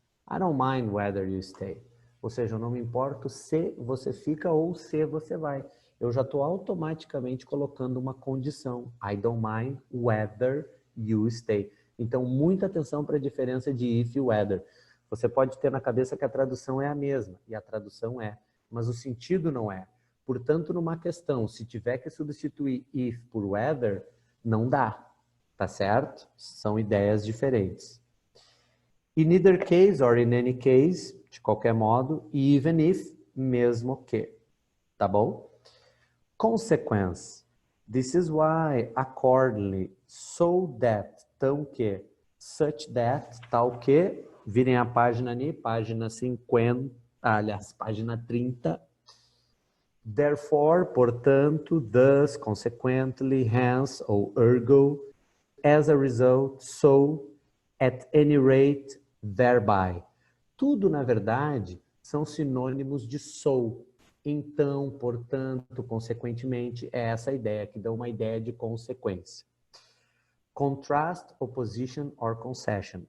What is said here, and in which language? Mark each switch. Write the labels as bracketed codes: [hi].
[en] I don't mind whether you stay. [pt] Ou seja, eu não me importo se você fica ou se você vai. Eu já estou automaticamente colocando uma condição. [en] I don't mind whether you stay. [pt] Então, muita atenção para a diferença de if e whether. Você pode ter na cabeça que a tradução é a mesma, e a tradução é, mas o sentido não é. Portanto, numa questão, se tiver que substituir if por whether, não dá, tá certo? São ideias diferentes. [en] In either case or in any case, [pt] de qualquer modo, [en] even if, [pt] mesmo que, tá bom? [en] Consequence. This is why, accordingly, so that, [pt] tão que, [en] such that, [pt] tal que, virem a página ali, página 50, aliás, página 30. [en] Therefore, [pt] portanto, [en] thus, consequently, hence, ou ergo, as a result, so, at any rate, thereby. [pt] Tudo, na verdade, são sinônimos de so. Então, portanto, consequentemente, é essa ideia que dá uma ideia de consequência. [en] Contrast, opposition or concession.